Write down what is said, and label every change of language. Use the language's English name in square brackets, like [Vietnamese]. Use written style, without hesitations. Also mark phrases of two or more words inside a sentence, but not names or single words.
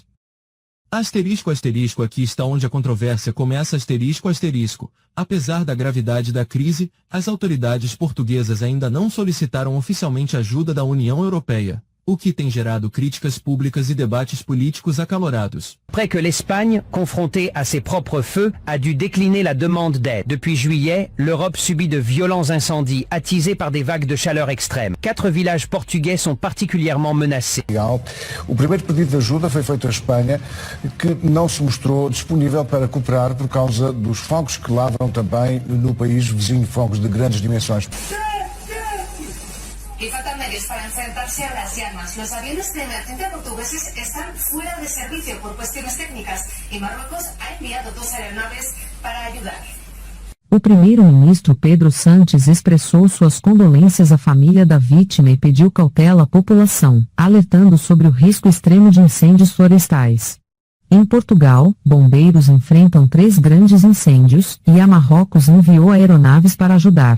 [Portuguese] Asterisco, asterisco, aqui está onde a controvérsia começa, asterisco, asterisco. Apesar da gravidade da crise, as autoridades portuguesas ainda não solicitaram oficialmente ajuda da União Europeia, o que tem gerado críticas públicas e debates políticos acalorados. [French] Après que l'Espagne, confrontée à ses propres feux, a dû décliner la demande d'aide. Depuis juillet, l'Europe subit de violents incendies attisés par des vagues de chaleur extrêmes. 4 villages portugais sont particulièrement menacés. [Portuguese] O primeiro pedido de ajuda foi feito à Espanha, que não se mostrou disponível para cooperar por causa dos fogos que lavram também no país vizinho, fogos de grandes dimensões. [Spanish] Y faltan medios para enfrentarse a las llamas. Los aviones de emergencia portugueses están fuera de servicio por cuestiones técnicas y Marruecos ha enviado 2 aeronaves para ayudar. [Portuguese] O primeiro-ministro Pedro Sánchez expressou suas condolências à família da vítima e pediu cautela à população, alertando sobre o risco extremo de incêndios florestais. Em Portugal, bombeiros enfrentam 3 grandes incêndios, e a Marrocos enviou aeronaves para ajudar.